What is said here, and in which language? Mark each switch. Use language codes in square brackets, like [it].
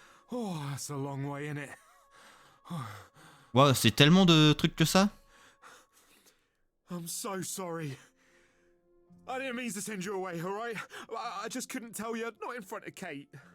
[en] Oh, that's a long way, innit? [fr] Wow, c'est tellement de trucs que ça. [en] I'm so sorry. I didn't mean to send you away, alright? I just couldn't tell you, not in front of Kate.